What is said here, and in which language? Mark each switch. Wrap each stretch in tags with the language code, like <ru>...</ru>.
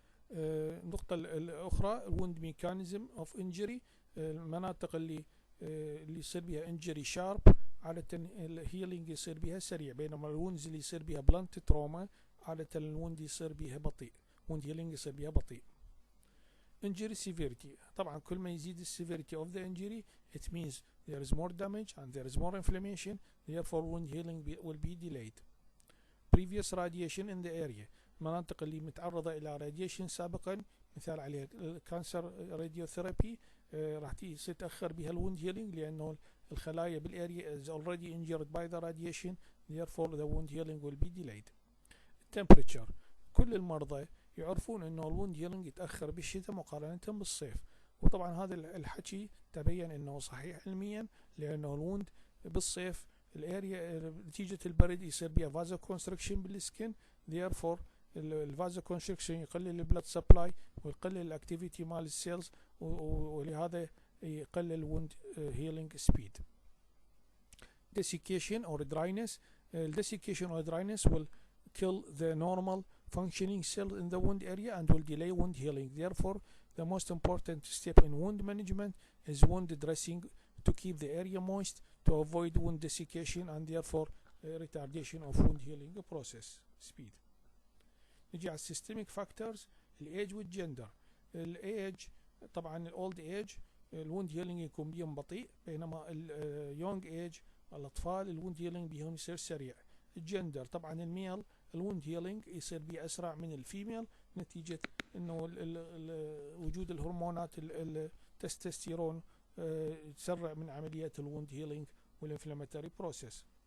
<ar>النقطة الأخرى الوند ميكانيزم اوف انجري، المناطق اللي يصير بها انجري شارب عادة الهيلينج يصير بها سريع، بينما الوندز اللي يصير بها بلانت تروما عادة الوند يصير بها بطيء، ووند هيلينج يصير بها بطيء.</ar> <en>injury severity،</en> <ar>طبعا كل ما يزيد السيفيريتي</ar> <en>of the injury it means there is more damage and there is more inflammation, therefore wound healing will be delayed. previous radiation in the area،</en> <ar>المناطق اللي متعرضة إلى</ar> <en>radiation</en> <ar>سابقا مثال عليه الكانسر راديوثيرابي راح تتأخر بها الوند</ar> <en>healing</en> <ar>لأنه الخلايا بالاريا</ar> <en>is already injured by the radiation, therefore the wound healing will be delayed.</en> <ar>temperature، كل المرضى يعرفون انه الوند هيلينج يتاخر بالشتاء مقارنه بالصيف، وطبعا هذا الحكي تبين انه صحيح علميا، لانه الوند بالصيف الاريا نتيجه البرد يصير بها فازو كونستركشن بالسكن، therefore الفازو كونستركشن يقلل البلد سبلاي ويقلل الاكتيفيتي مال السيلز، ولهذا يقلل الوند هيلينج سبيد.</ar> <en>desiccation or dryness، desiccation or dryness will kill the normal functioning cell in the wound area and will delay wound healing. Therefore, the most important step in wound management is wound dressing to keep the area moist to avoid wound desiccation and therefore retardation of wound healing process speed.</en> <ar>نجي على</ar> <en>systemic factors،</en> <ar>الايج والجندر. الايج طبعا الاولد ايج الوند هيلينج يكون بيهم بطيء، بينما اليونج ايج الاطفال الوند هيلينج بيهم يصير سريع. الجندر طبعا الميل الوند هيلينج يصير بيه اسرع من الفيميل نتيجه انه وجود الهرمونات التستوستيرون تسرع من عمليات الوند هيلينج والانفلاماتوري بروسيس.</ar>